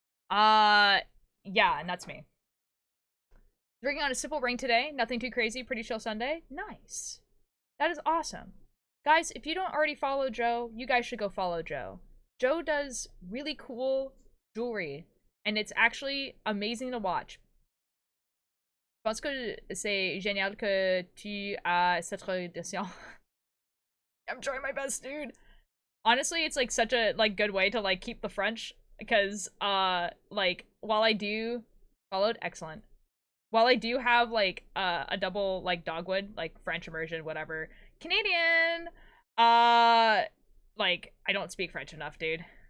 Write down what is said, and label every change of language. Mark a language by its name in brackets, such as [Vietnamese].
[English] Yeah, and that's me. Drinking on a simple ring today. Nothing too crazy. Pretty chill Sunday. Nice. That is awesome. Guys, if you don't already follow Joe, you guys should go follow Joe. Joe does really cool jewelry, and it's actually amazing to watch. [French] Je pense que c'est génial que tu as cette relation. [English] I'm trying my best, dude. Honestly, it's like such a like good way to like keep the French, because like while I do followed excellent. While I do have like a double like dogwood, like French immersion, whatever, Canadian, like I don't speak French enough, dude.